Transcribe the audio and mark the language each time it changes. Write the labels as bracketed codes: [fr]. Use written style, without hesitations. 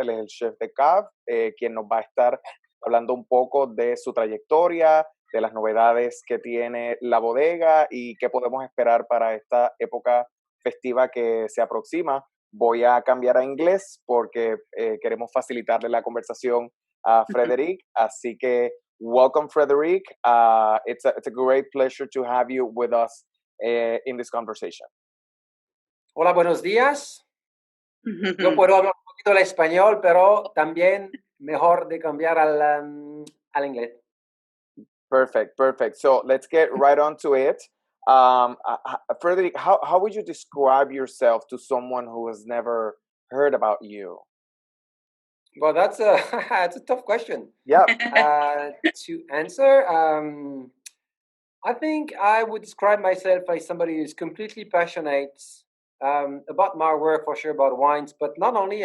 [es] Él es el chef de cave, quien nos va a estar hablando un poco de su trayectoria, de las novedades que tiene la bodega y qué podemos esperar para esta época festiva que se aproxima. Voy a cambiar a inglés porque queremos facilitarle la conversación a Frèderic. Así que, [en] welcome, Frèderic. It's a great pleasure to have you with us in this conversation. [es] Hola, buenos días. Yo puedo hablar un poquito el español, pero también mejor de cambiar al inglés. [en] Perfect. So let's get right on to it. Frèderic, how would you describe yourself to someone who has never heard about you? Well, that's a tough question. Yeah. To answer, I think I would describe myself as somebody who's completely passionate about my work, for sure, about wines, but not only.